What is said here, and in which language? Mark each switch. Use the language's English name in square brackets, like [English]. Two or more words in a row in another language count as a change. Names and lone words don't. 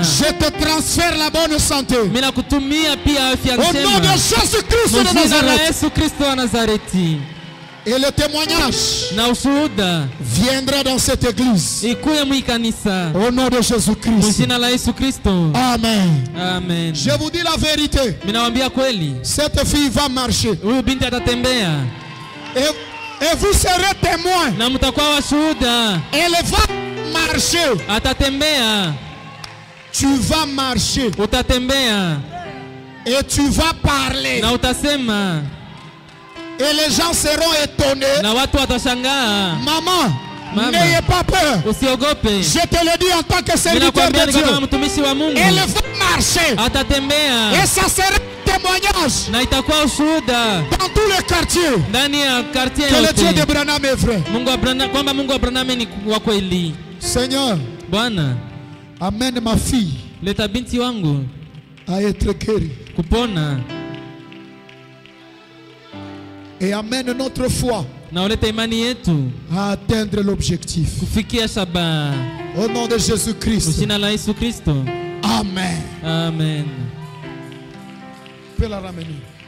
[French] je te transfère la bonne santé. [Swahili] mimi nakutumia pia afya [French] Au nom de [Swahili] njema. [French] Jésus-Christ de [Swahili] Mjina la [French] Nazareth. [Swahili] Yesu Kristo wa Nazareti. [French] Et le témoignage [Swahili] Na ushuhuda [French] viendra dans cette église. [Swahili] ikuye mwikanisa. [French] Au nom de Jésus-Christ. [Swahili] Mjina la Yesu Kristo. [French] Amen. [Swahili] Amen. [French] Je vous dis la vérité. [Swahili] Mimi nawaambia kweli, [French] Cette fille va marcher. [Swahili] huyu binti atatembea [French] Et vous serez témoins. [Swahili] na mtakuwa washuhuda. [French] Elle va marcher. [Swahili] Atatembea, [French] Tu vas marcher. [Swahili] utatembea [French] Et tu vas parler. [Swahili] na utasema [French] Et les gens seront étonnés. [Swahili] na watu watashangaa. [French] Maman, [Swahili] Mama, [French] n'ayez pas peur. [Swahili] usiogope. [French] Je te le dis en tant que [Swahili] Mimi [French] serviteur [Swahili] nakwambia [French] de [Swahili] ni kama [French] Dieu. [Swahili] mtumishi wa Mungu. [French] Elle va marcher. [Swahili] Atatembea [French] Et ça sera un témoignage [Swahili] na itakuwa ushuhuda [French] dans tous les quartiers [Swahili] ndani ya kartie [French] que le Dieu de [Swahili] yote [French] Branham est vrai. [Swahili] Mungu wa Branham, kwamba Mungu wa Branham ni wa kweli. [French] Seigneur, [Swahili] Bwana, [French] amène ma fille [Swahili] leta binti wangu [French] à être guérie. [Swahili] kupona [French] Et amène notre foi [Swahili] na ulete imani yetu [French] à atteindre l'objectif. [Swahili] kufikia shabaha. [French] Au nom de Jésus-Christ. [Swahili] Jina la Yesu Kristo. [French] Amen. [Swahili] Amen. [French] Tu peux la ramener.